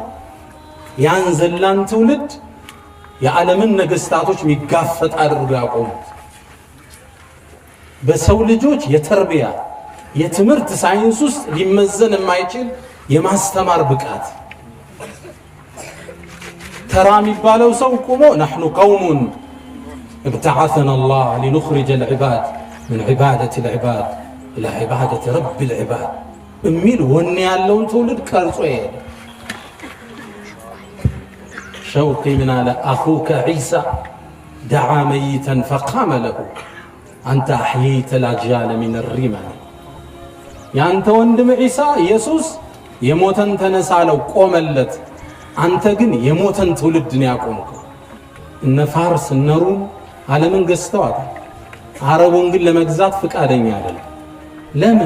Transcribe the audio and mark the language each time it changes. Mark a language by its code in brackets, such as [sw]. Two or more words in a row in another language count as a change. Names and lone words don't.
[am] ያን ዘላን ትውልድ የዓለምን ነገስታቶች የሚጋፈጥ አድርገው ያቆሙት በሰው ልጆች የተርቢያ የትምህርት ሳይንስ ውስጥ ሊመዘን የማይችል የማስተማር ብቃት። ተራ የሚባለው ሰው ቆሞ [ar] نحن قوم ابتعثنا الله لنخرج العباد من عبادة العباد إلى عبادة رب العباد [am] የሚል ወኔ ያለውን ትውልድ ቀርጾ ይሄድ። [ar] شوقي من على أخوك عيسى دعا ميتا فقام له أنت أحييت الأجيال من الرمل [am] ያንተ ወንድም ዒሳ ኢየሱስ የሞተን ተነሳለው ቆመለት። አንተ ግን የሞተን ትውልድን ያቆምከው። እነ ፋርስ እነ ሩም ዓለምን ገዝተዋታል። አረቡን ግን ለመግዛት ፍቃደኛ አይደለም። ለምን?